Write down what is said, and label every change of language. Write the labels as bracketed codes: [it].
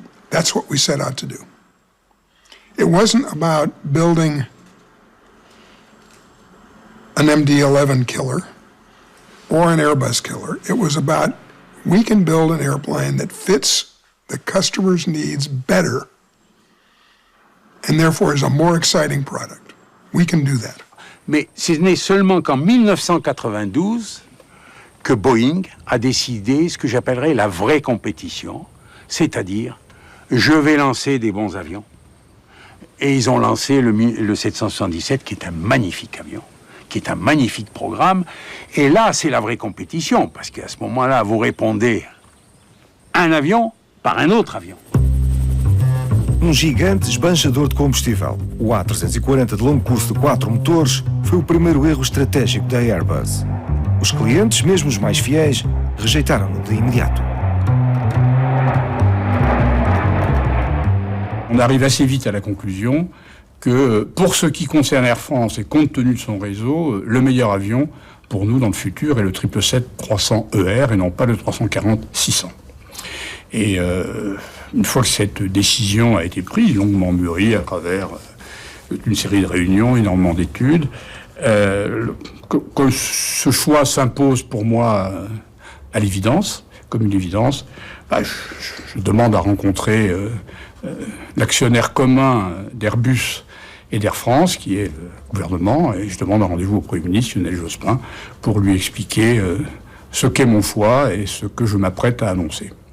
[en] That's what we set out to do. It wasn't about building an MD-11 killer or an Airbus killer. It was about we can build an airplane that fits the customer's needs better and therefore is a more exciting product. We can do that. [fr] Mais ce n'est seulement qu'en 1992 que Boeing a décidé ce que j'appellerais la vraie compétition, c'est-à-dire je vais lancer des bons avions. Et ils ont lancé le 777 qui est un magnifique avion, qui est un magnifique programme. Et là, c'est la vraie compétition, parce qu'à ce moment-là, vous répondez un avion par un autre avion. [pt] Gigante esbanjador de combustível. O A340 de longo curso de 4 motores foi o primeiro erro estratégico da Airbus. Os clientes, mesmo os mais fiéis, rejeitaram-no de imediato. [fr] On arrive assez vite à la conclusion que pour ce qui concerne Air France et compte tenu de son réseau, le meilleur avion pour nous dans le futur est le 777-300ER et non pas le 340-600. Et une fois que cette décision a été prise, longuement mûrie à travers une série de réunions, énormément d'études, que ce choix s'impose pour moi à l'évidence, comme une évidence, je demande à rencontrer l'actionnaire commun d'Airbus et d'Air France, qui est le gouvernement, et je demande un rendez-vous au Premier ministre, Lionel Jospin, pour lui expliquer ce qu'est mon choix et ce que je m'apprête à annoncer.